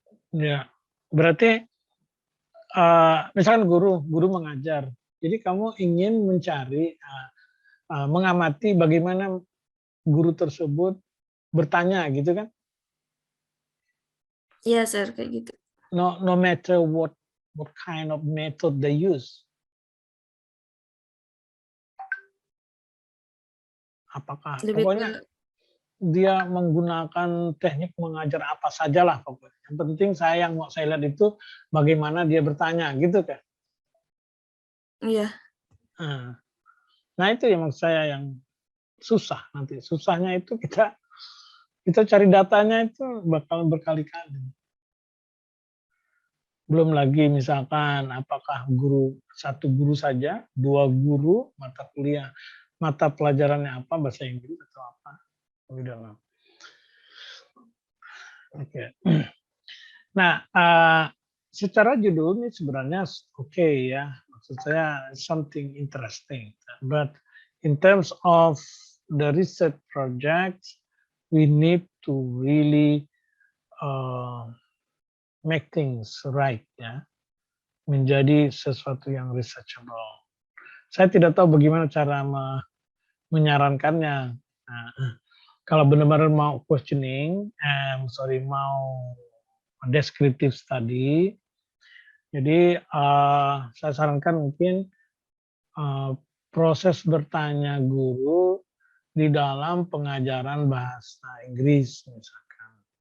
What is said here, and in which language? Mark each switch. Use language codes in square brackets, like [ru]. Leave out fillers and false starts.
[id] Ya, berarti misalkan guru mengajar. Jadi kamu ingin mencari, mengamati bagaimana guru tersebut bertanya gitu kan? Iya, Sir, kayak gitu. [en] No matter what kind of method they use. [id] Apakah Lebih pokoknya dia menggunakan teknik mengajar apa sajalah pokoknya. Yang penting yang mau saya lihat itu bagaimana dia bertanya gitu kan. iya. Nah itu yang maksud saya yang susah nanti. Susahnya itu kita cari datanya itu bakal berkali-kali. Belum lagi misalkan apakah satu guru saja, 2 guru, mata pelajarannya apa, bahasa Inggris atau apa. [en] We don't know. [id] Oke. Nah, secara judul ini sebenarnya oke ya. Maksud saya [en] something interesting. But in terms of the research project, we need to really make things right ya. [id] Menjadi sesuatu yang researchable. Saya tidak tahu bagaimana cara menyarankannya. Nah, kalau benar-benar mau questioning, mau descriptive study, jadi saya sarankan mungkin proses bertanya guru di dalam pengajaran bahasa Inggris misalkan.